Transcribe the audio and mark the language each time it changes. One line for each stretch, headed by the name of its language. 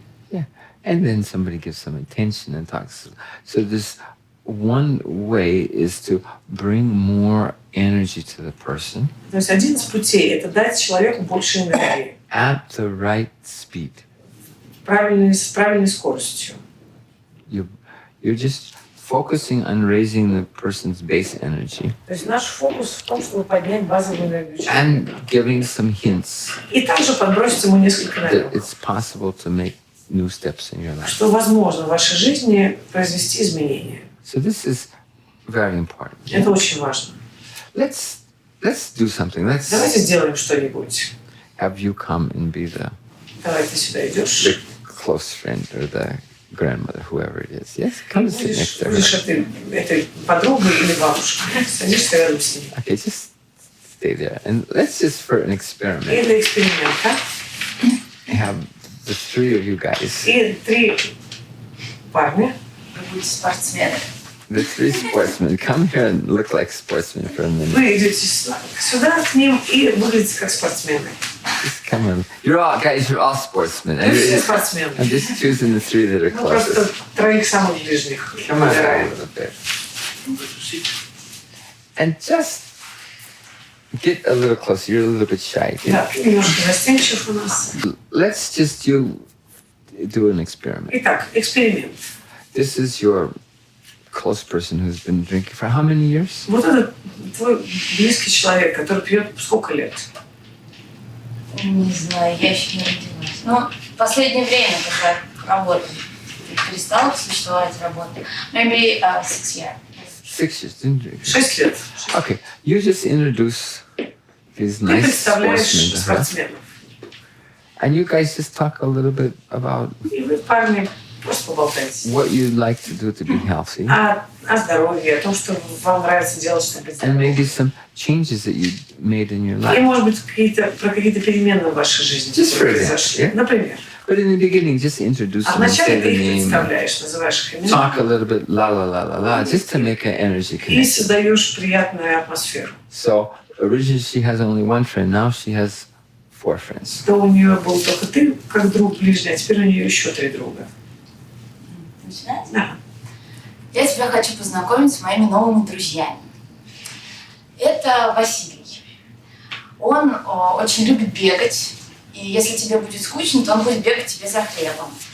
English: Yeah. And then somebody gives some attention and talks. So this one way is to bring more energy to the person.
Russian: То есть один из путей – это дать человеку больше энергии.
English: At the right speed.
Russian: С правильной скоростью.
English: You're just focusing on raising the person's base energy.
Russian: То есть наш фокус в том, чтобы поднять базовую энергию человека.
English: And giving some hints
Russian: И также подбросить ему несколько
English: that
Russian: намеков,
English: it's possible to make new steps in your life.
Russian: что возможно в вашей жизни произвести изменения.
English: So this is very important.
Russian: Это очень важно.
English: Let's do something. Let's
Russian: Давайте сделаем что-нибудь.
English: have you come and be the
Russian: Давай ты сюда идешь.
English: close friend or the grandmother, whoever it is. Yes, come and sit next to her.
Russian: Будешь этой подругой или бабушкой. Садишься рядом с ней.
English: Okay, just stay there. And let's just for an
Russian: И
English: experiment
Russian: для эксперимента.
English: have the 3 of you guys,
Russian: И 3 парня. Вы будете спортсмены.
English: the 3 sportsmen, come here and look like sportsmen for a minute.
Russian: Вы идете сюда к ним и выглядите как спортсмены.
English: Just come on. You're all sportsmen.
Russian: Вы все спортсмены.
English: I'm just choosing the 3 that are
Russian: Ну, просто
English: closest.
Russian: 3 самых ближних.
English: Come on, a
Russian: выбираем.
English: little bit. And just Get a little closer. You're a little bit shy.
Russian: Да, немножко застенчив у нас.
English: Let's just do an experiment.
Russian: Итак, эксперимент.
English: This is your close person who's been drinking for how many years?
Russian: Вот этот твой близкий человек, который пьет сколько лет? Не знаю, я еще не родилась. Ну, в последнее время, когда работаю, перестала существовать работа.
English: Maybe 6 years. 6 years, didn't you?
Russian: 6 лет.
English: Okay, you just introduce these
Russian: Ты
English: nice
Russian: представляешь
English: sportsmen,
Russian: спортсменов.
English: and you guys just talk a little bit about
Russian: И вы, парни, просто поболтайте.
English: what you'd like to do to be healthy,
Russian: О здоровье, о том, что вам нравится делать, чтобы быть
English: and maybe
Russian: здоровым.
English: some changes that you made in your
Russian: И,
English: life.
Russian: может быть, про какие-то перемены в вашей жизни,
English: Just
Russian: которые
English: for example,
Russian: произошли.
English: yeah?
Russian: Например.
English: But in the beginning, just introduce
Russian: А
English: them and
Russian: вначале
English: say
Russian: ты
English: the
Russian: их
English: name,
Russian: представляешь, называешь их имена
English: talk a little bit, la la la la la, just to make an energy
Russian: и
English: connection.
Russian: создаешь приятную атмосферу. So originally she has only one friend, now she has 4 friends. То у нее был только ты, как друг ближний, а теперь у нее еще 3 друга. Начинать? Да. Я тебя хочу познакомить с моими новыми друзьями. Это Василий. Он очень любит бегать. И если тебе будет скучно, то он будет бегать тебе за хлебом.